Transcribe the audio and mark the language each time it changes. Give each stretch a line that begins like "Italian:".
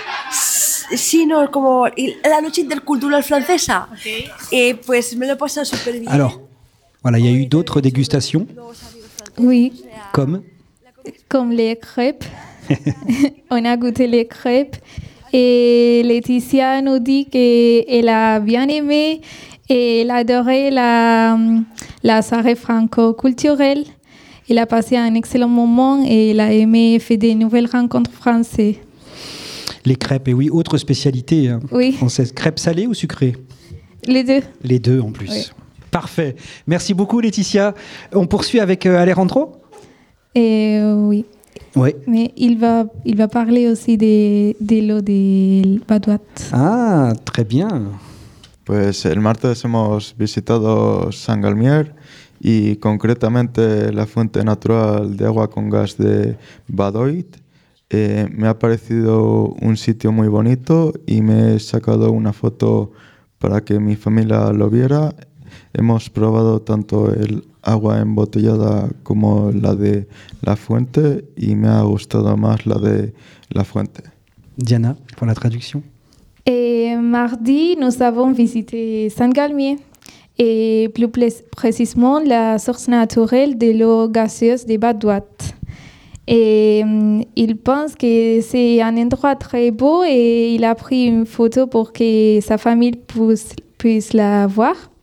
Spanish: Sí, no, como la noche intercultural francesa. Okay. Pues me lo he pasado súper bien.
French: Alors, voilà, il y a eu d'autres dégustations. Oui. Comme les crêpes. On a goûté les crêpes. Et Laetitia nous dit qu'elle a bien aimé et elle a adoré la soirée franco-culturelle. Elle a passé un excellent moment et elle a aimé faire des nouvelles rencontres françaises. Les crêpes, et oui, autre spécialité française. Crêpes salées ou sucrées ? Les deux. Les deux en plus. Oui. Parfait. Merci beaucoup Laetitia. On poursuit avec Alejandro ? Oui. Ouais. Mais il va parler aussi de l'eau de Badoite. Ah, très bien.
Spanish: Pues el martes hemos visitado San Galmier y concretamente la fuente natural de agua con gas de Badoite. Me ha parecido un sitio muy bonito y me he sacado una foto para que mi familia lo viera. Hemos probado tanto el agua embotellada como la de la fuente y me ha gustado más la de la fuente.
French: Diana, pour la traduction. Mardi, nous avons visité Saint-Galmier et plus précisément la source naturelle de l'eau gazeuse de Badoite. Il pense que c'est un endroit très beau et il a pris une photo pour que sa famille puisse la voir.